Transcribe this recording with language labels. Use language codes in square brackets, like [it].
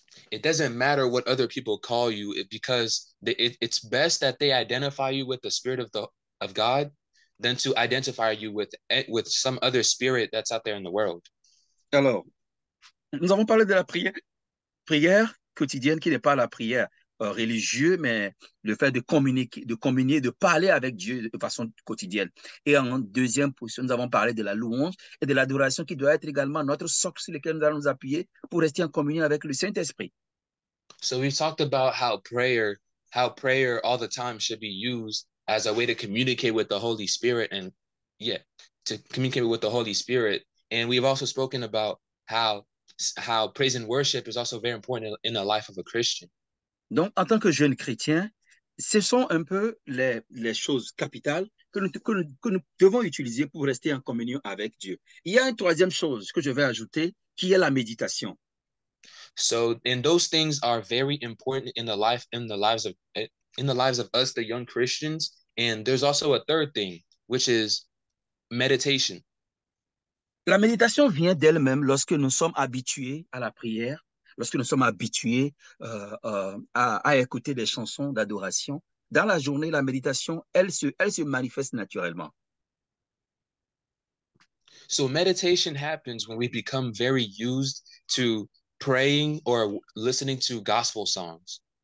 [en] It doesn't matter what other people call you because it's best that they identify you with the spirit of God than to identify you with some other spirit that's out there in the world. [fr] Alors, nous avons parlé de la prière quotidienne qui n'est pas la prière religieuse, mais le fait de communier, de parler avec Dieu de façon quotidienne. Et en deuxième position, nous avons parlé de la louange et de l'adoration qui doit être également notre socle sur lequel nous allons nous appuyer pour rester en communion avec le Saint-Esprit. [en] So we've talked about how prayer all the time should be used as a way to communicate with the Holy Spirit and yeah, to communicate with the Holy Spirit. And we've also spoken about how praise and worship is also very important in the life of a Christian. [fr] Donc, en tant que jeune chrétien, ce sont un peu les choses capitales que nous devons utiliser pour rester en communion avec Dieu. Il y a une troisième chose que je vais ajouter, qui est la méditation. [en] So, and those things are very important in the lives of us, the young Christians. And there's also a third thing, which is meditation. [fr] La méditation vient d'elle-même lorsque nous sommes habitués à la prière, lorsque nous sommes habitués à écouter des chansons d'adoration. Dans la journée, la méditation, elle se manifeste naturellement. [en] So meditation happens when we become very used to praying or listening to gospel songs.